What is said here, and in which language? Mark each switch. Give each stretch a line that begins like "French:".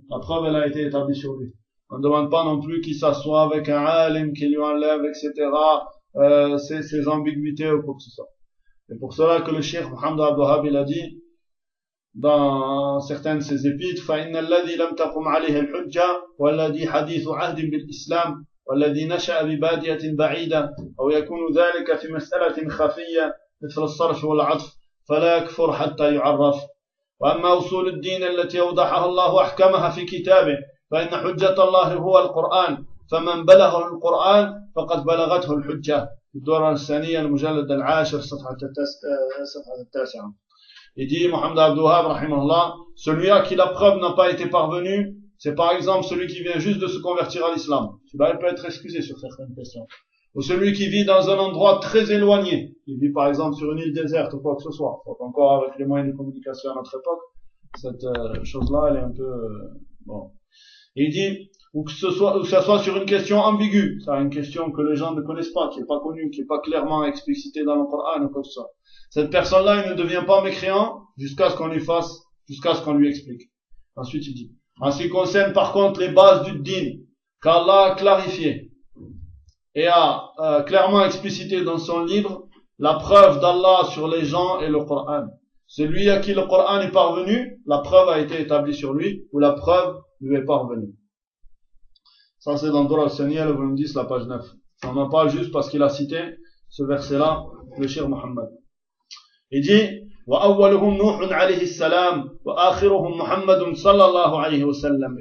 French: La preuve, elle a été établie sur lui. On ne demande pas non plus qu'il s'assoie avec un alim, qu'il lui enlève, etc., ses ambiguïtés ou quoi que ce soit. C'est pour cela que le Cheikh Mohammed Abdul Wahhab, il a dit, dans certains de ses épîtres,
Arabic: فَإِنَّ الَّذِي لَمْ تَقُمْ عَلِهِ الْحُجَّةِ وَالَّذِي حَدِيثُ عَهْدٍ بِالْإِسْلَامِ وَالَّذِي نَشَأَ بِبَادِيَةٍ بَعِيدًا أَوْ يَكُونُ ذَلِكَ فِي مَسْأَلَةٍ خَفِيَّةٍ مِثْلَ الصَّرْفِ وَالْعَطْفِ فَلَا يَكْفُرْ حَتَّى يُعَرَّفْ. وأما أصول الدين التي أوضحها الله وأحكمها في كتابه فإن حجة الله هو القرآن فمن بلغ القرآن فقد بلغته الحجة. الدورة الثانية المجلد العاشر صفحة التاسعة.
French: Il dit Mohammed Abdul Wahhab rahimahullah, celui à qui la preuve n'a pas été parvenue, c'est par exemple celui qui vient juste de se convertir à l'islam. Il peut être excusé sur certaines questions. Ou celui qui vit dans un endroit très éloigné. Il vit par exemple sur une île déserte ou quoi que ce soit. Donc encore avec les moyens de communication à notre époque, cette chose-là, elle est un peu... bon. Et il dit, ou que ce soit sur une question ambiguë, c'est une question que les gens ne connaissent pas, qui n'est pas connue, qui n'est pas clairement explicitée dans le Coran ou quoi que ce soit. Cette personne-là, il ne devient pas mécréant jusqu'à ce qu'on lui explique. Ensuite, il dit, en ce qui concerne par contre les bases du din, qu'Allah a clarifié, et a clairement explicité dans son livre la preuve d'Allah sur les gens et le Coran. Celui à qui le Coran est parvenu, la preuve a été établie sur lui, ou la preuve lui est parvenue. Ça c'est dans Dora al-Saniyah, le volume 10, la page 9. On en parle juste parce qu'il a cité ce verset-là, le Cheikh Mohammed. Il dit,
Arabic: وَأَوَّلُهُمْ نُوحٌ عَلَيْهِ السَّلَامُ وَآخِرُهُمْ مُحَمَّدٌ صَلَّى اللَّهُ عَلَيْهِ وَسَلَّمُ.